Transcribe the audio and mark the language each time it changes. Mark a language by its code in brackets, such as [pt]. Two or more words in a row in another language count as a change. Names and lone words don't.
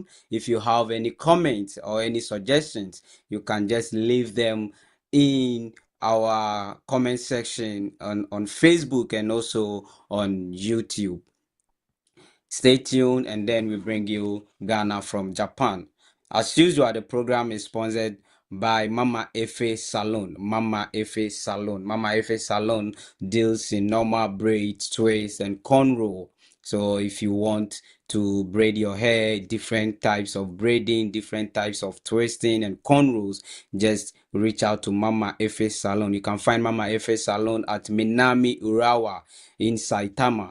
[en] If you have any comments or any suggestions, you can just leave them in our comment section on Facebook and also on YouTube. Stay tuned, and then we bring you Ghana from Japan. As usual, the program is sponsored by Mama Efe Salon. Mama Efe Salon. Mama Efe Salon deals in normal braids, twists, and cornrow. So if you want to braid your hair, different types of braiding, different types of twisting and cornrows, just reach out to Mama Efe Salon. You can find Mama Efe Salon at Minami Urawa in Saitama.